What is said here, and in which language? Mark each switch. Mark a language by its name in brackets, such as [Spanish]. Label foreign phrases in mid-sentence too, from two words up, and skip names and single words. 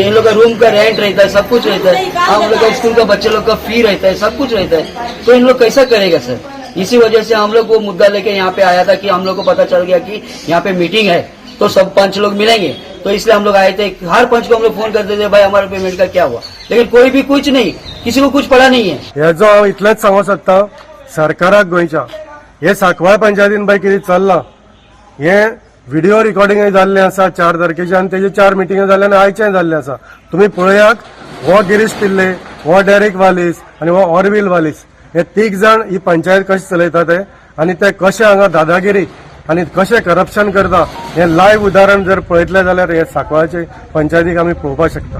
[Hindi] इन लोग का रूम का रेंट रहता है, सब कुछ रहता है, हम लोग का स्कूल का बच्चे लोग का फी रहता है, सब कुछ रहता है, तो इन लोग कैसा करेगा सर? इसी वजह से हम लोग वो मुद्दा लेके यहाँ पे आया था कि हम लोग को पता चल गया कि यहाँ पे मीटिंग है तो सब पंच लोग मिलेंगे, तो इसलिए हम लोग आए थे। हर पंच को हम लोग फोन करते थे, भाई हमारे पेमेंट का क्या हुआ, लेकिन कोई भी कुछ नहीं, किसी को कुछ पड़ा नहीं है। [Konkani] हेजो हांव इतलेंच सांगूंक सोदतां सरकाराक गोंयच्या, हे सांकवाळ पंचायतीन पळय कितें चल्लां, हे [English] video recording [Konkani] जाल्लें आसा 4 तारखेचे आनी तेजे 4 मिटिंग जाल्ले आनी आयचें जाल्लें आसा। तुम्ही पळयात, हो गिरीश पिल्ले, हो डेरेक वालीस आणि हो ऑरविल वालीस, हे 3 जण ही पंचायत कशी चलयता ते आणि ते कशे हांगा दादागिरी आणि कशे करप्शन करता हे लायव्ह उदाहरण जर पळयतले जाल्यार हे सांकवाळचे पंचायतीक आमी पळोवपाक शकता।